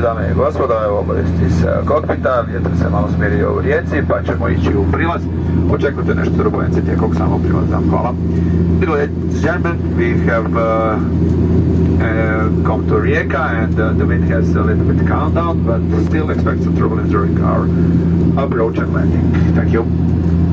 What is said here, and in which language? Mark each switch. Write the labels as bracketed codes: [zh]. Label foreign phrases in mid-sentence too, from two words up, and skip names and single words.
[hr] i gospodo, evo obavijesti iz kokpita, vjetar se malo smirio u rijeci, pa ćemo ići u prilaz. Očekujte nešto turbulence tijekom samog prilaza. Hvala. [en] Ladies and gentlemen, we have come to Rijeka and the wind has a little bit calmed down, but still expect some turbulence during our approach and landing. Thank you.